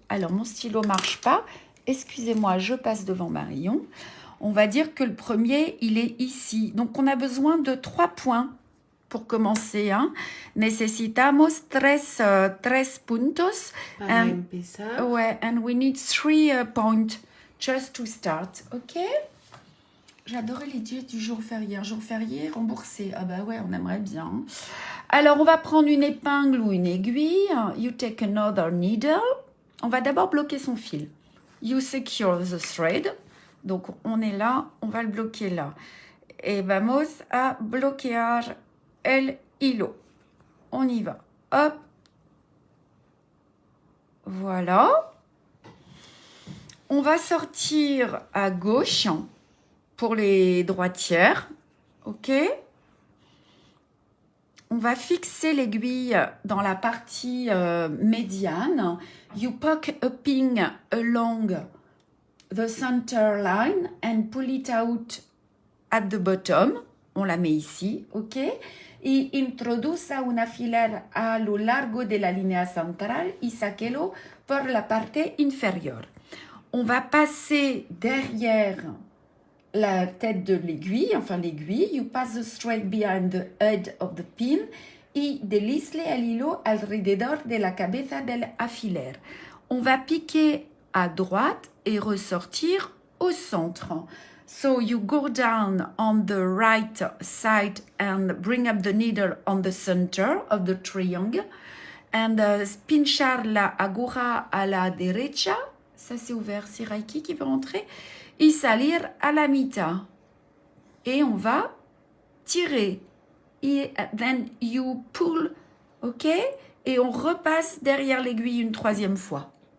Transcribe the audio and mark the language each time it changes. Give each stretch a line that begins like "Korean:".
French: Alors, mon stylo ne marche pas. Excusez-moi, je passe devant Marion. On va dire que le premier, il est ici. Donc, on a besoin de 3 points pour commencer. Hein.
Spanish: Necesitamos tres puntos. Para empezar.
English: Ouais, and we need 3 points just to start. OK?
French: J'adorais l'idée du jour férié. Un jour férié remboursé. Ah bah ouais, on aimerait bien. Alors, on va prendre une épingle ou une aiguille.
English: You take another needle.
French: On va d'abord bloquer son fil.
English: You secure the thread.
French: Donc, on est là. On va le bloquer là.
Spanish: Et vamos a bloquear el hilo.
French: On y va. Hop. Voilà. On va sortir à gauche pour les droitières. OK? On va fixer l'aiguille dans la partie médiane.
English: You poke a pin along the center line and pull it out at the bottom.
French: On la met ici, ok?
Spanish: Y introduce una alfiler a lo largo de la línea central y sáquelo por la parte inférieure.
French: On va passer derrière la tête de l'aiguille, enfin l'aiguille.
English: You pass the thread behind the head of the pin
Spanish: y deslizle el hilo alrededor de la cabeza del alfiler.
French: On va piquer à droite et ressortir au centre.
English: So you go down on the right side and bring up the needle on the center of the triangle
Spanish: and pinchar la aguja a la derecha.
French: Ça, c'est ouvert. C'est Reiki qui veut rentrer.
Spanish: Y salir a la mitad.
French: Et on va tirer.
English: Et then you pull. OK?
French: Et on repasse derrière l'aiguille une troisième fois.